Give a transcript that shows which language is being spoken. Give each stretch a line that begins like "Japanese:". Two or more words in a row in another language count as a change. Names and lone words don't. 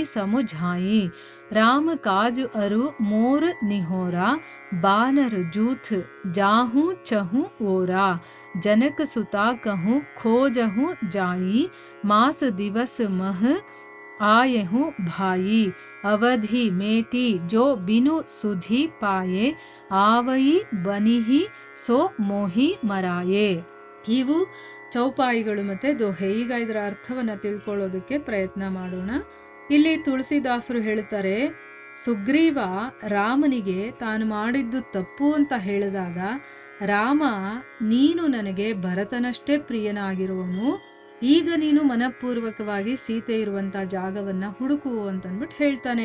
Awadhi: समुझाई राम काज अरु मोर निहोरा बानर जूथ जाहू चहू ओरा जनक सुता कहूँ खोजहू जाई मास दिवस मह आयहू भाई अवधि मेटी जो बिनु सुधी पाए आवई बनिही सो मोहि मराये.
Kannada: ಇವು ಚೌಪಾಯಿಗಳು ಮತ್ತು ದೋಹೆ. ಈಗ ಇದರ ಅರ್ಥವನ್ನು ತಿಳ್ಕೊಳ್ಳೋದಕ್ಕೆ ಪ್ರಯತ್ನ ಮಾಡೋಣ. ಇಲ್ಲಿ ತುಳಸಿದಾಸರು ಹೇಳ್ತಾರೆ, ಸುಗ್ರೀವ ರಾಮನಿಗೆ ತಾನು ಮಾಡಿದ್ದು ತಪ್ಪು ಅಂತ ಹೇಳಿದಾಗ, ರಾಮ ನೀನು ನನಗೆ ಭರತನಷ್ಟೇ ಪ್ರಿಯನಾಗಿರುವನು, ಈಗ ನೀನು ಮನಪೂರ್ವಕವಾಗಿ ಸೀತೆ ಇರುವಂಥ ಜಾಗವನ್ನು ಹುಡುಕು ಅಂತಂದ್ಬಿಟ್ಟು ಹೇಳ್ತಾನೆ.